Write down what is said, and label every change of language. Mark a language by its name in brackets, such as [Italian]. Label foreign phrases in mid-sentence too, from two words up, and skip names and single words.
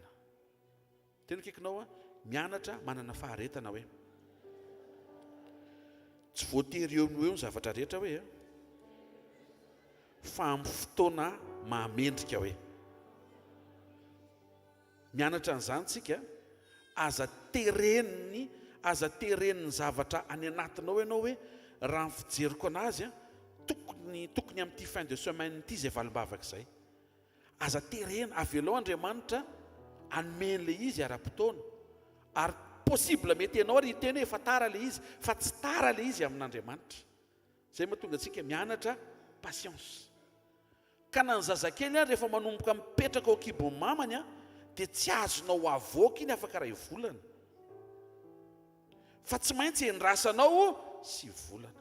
[Malagasy] Tena kekinao mianatra manana faharetana hoe tsy voatery eo ny zavatra rehetra hoe fa amin'ny fotoana mahamendrika hoe mianatra an'izany tsika aza tereniny zavatra any anatinao ianao hoe raha ny fijeriko anazy tokony amin'ity [French] fin de semaine [Malagasy] ity izay valimbavaka izay aza terena avelao Andriamanitra anomen'ilay izy ara-potoana ary possible mety ianao ary hiteny hoe efa tara ilay izy fa tsy tara ilay izy amin'Andriamanitra. Izay mahatonga antsika mianatra patience. Ka na ny zazakely rehefa manomboka mipetraka ao kibon'ny mamany dia tsy azonao avoaka iny afaka ray volana fa tsy maintsy endrasanao sy volana.